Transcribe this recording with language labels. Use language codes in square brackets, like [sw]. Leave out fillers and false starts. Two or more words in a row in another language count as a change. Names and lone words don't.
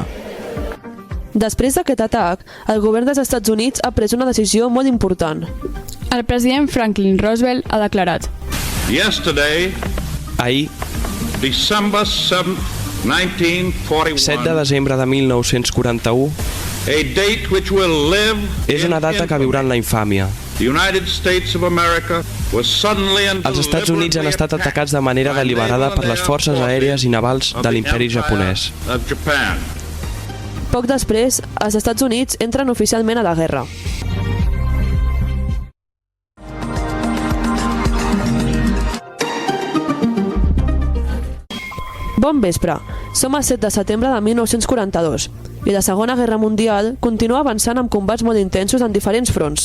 [ca] Després d'aquest atac, el govern dels Estats Units ha pres una decisió molt important. El president Franklin Roosevelt ha declarat: Ahir, [en] December 7, 1941, [ca] 7 de desembre de 1941, [en] a date which will live [ca] és una data que viurà en la infàmia. [en] The United States of America was suddenly and [ca] Els Estats Units han estat atacats de manera deliberada per les forces aèries i navals de l'imperi japonès. Poc després, els Estats Units entren oficialment a la guerra. Bon vespre, som el 7 de setembre de 1942 i la Segona Guerra Mundial continua avançant amb combats molt intensos en diferents fronts.